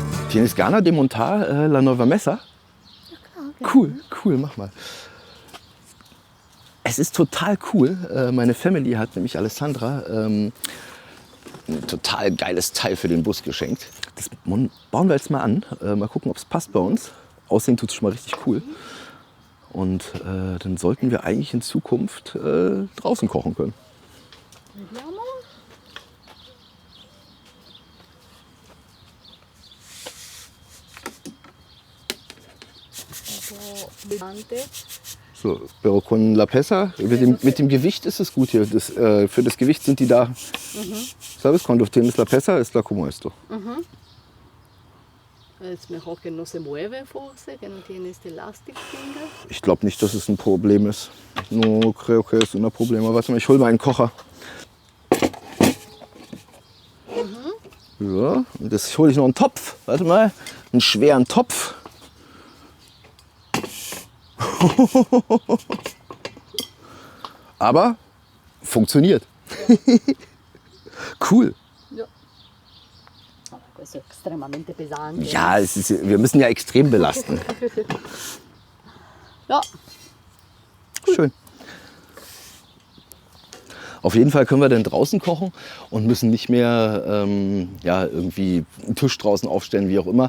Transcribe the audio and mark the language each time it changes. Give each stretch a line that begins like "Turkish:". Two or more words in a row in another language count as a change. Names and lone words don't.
Spanish: Tienes ganas de montar la nueva mesa?
German: Cool, mach mal. Es ist total cool. Meine Family hat nämlich Alessandra ein total geiles Teil für den Bus geschenkt. Das bauen wir jetzt mal an. Mal gucken, ob es passt bei uns. Aussehen tut es schon mal richtig cool. Und dann sollten wir eigentlich in Zukunft draußen kochen können. So,
Spanish: pero con la pesa,
German: mit dem Gewicht ist es gut hier. Für das Gewicht sind die da.
Spanish: ¿Sabes? Cuando tienes la pesa, es la como esto. Es mejor que no se mueve, forse, que no tiene este
English: elastic finger.
German: Ich glaube nicht, dass es ein Problem ist.
Spanish: No creo que es un problema.
German: Warte mal, ich hole mal einen Kocher. Ja, und jetzt hole ich noch einen Topf. Warte mal, einen schweren Topf. Aber funktioniert. Cool.
Italian: Questo è estremamente pesante.
German: Ja, wir müssen ja extrem belasten. Ja. Schön. Auf jeden Fall können wir dann draußen kochen und müssen nicht mehr irgendwie einen Tisch draußen aufstellen, wie auch immer.